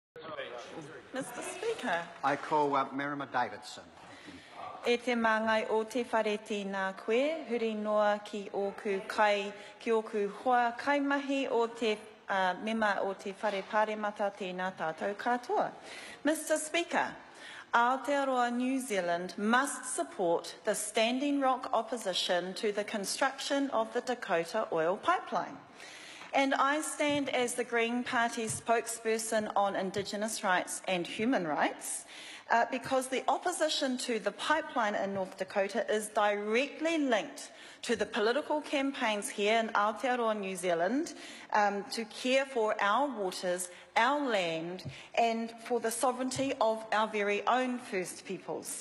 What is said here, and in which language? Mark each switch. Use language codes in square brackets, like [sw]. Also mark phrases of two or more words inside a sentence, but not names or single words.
[en] Mr Speaker. I call Merrimer Davidson. [mi] E te māngai o te whareti nā koe, huri noa ki oku hoa kaimahi o te mema o te whare pāremata tēnā tātou katoa. [en] Mr Speaker, Aotearoa New Zealand must support the Standing Rock opposition to the construction of the Dakota oil pipeline. And I stand as the Green Party spokesperson on Indigenous rights and human rights because the opposition to the pipeline in North Dakota is directly linked to the political campaigns here in Aotearoa, New Zealand, to care for our waters, our land, and for the sovereignty of our very own First Peoples.